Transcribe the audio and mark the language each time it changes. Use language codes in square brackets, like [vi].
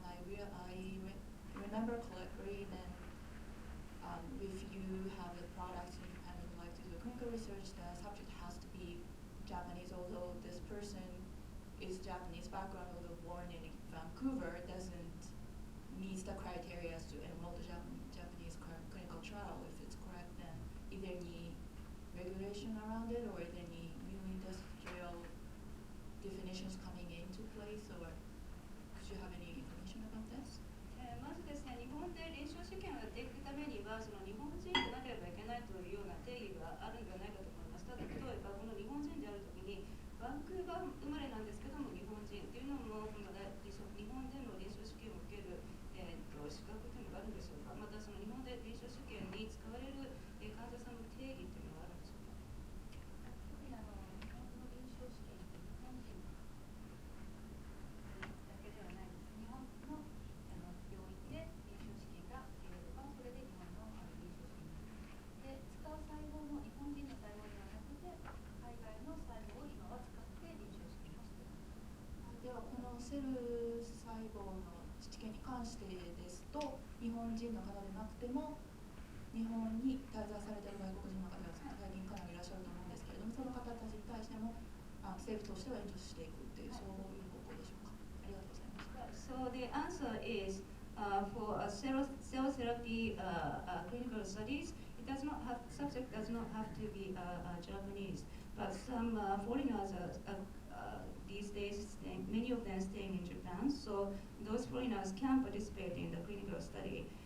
[en] I remember correctly that if you have a product in Japan and would like to do clinical research, the subject has to be Japanese, although this person is Japanese background, although born in Vancouver, doesn't meet the criteria to enroll the Japanese clinical trial. If it's correct, then is there any regulation around it, or is there any new industrial definitions coming into place, or could you have any information about this? [ja] まずですね、日本で臨床試験をやっていくためには、その日本人でなければいけないというような定義があるんではないかと思います。ただ、例えばこの日本人であるときに、バンクーバー生まれなんですけども、日本人っていうのも、日本での臨床試験を受ける、資格というのがあるんでしょうか。また、その日本で臨床試験に使われる、患者さんの定義っていうのはあるんでしょうか。特に日本の臨床試験って日本人だけではないです。日本の病院で臨床試験が受けれれば、それで日本の臨床試験で使う細胞も日本人の細胞ではなくて、海外の細胞を今は使って臨床試験をしています。では、このセル細胞の試験に関してですと、日本人の方でなくても、日本に滞在されている外国人の方が最近かなりいらっしゃると思うんですけれども、その方たちに対しても政府としては援助していくっていう、そういう方向でしょうか。ありがとうございます。 [en] So the answer is for cell therapy clinical studies, subject does not have to be Japanese, but some foreigners these days, many of them staying in Japan, so those foreigners can participate in the clinical study.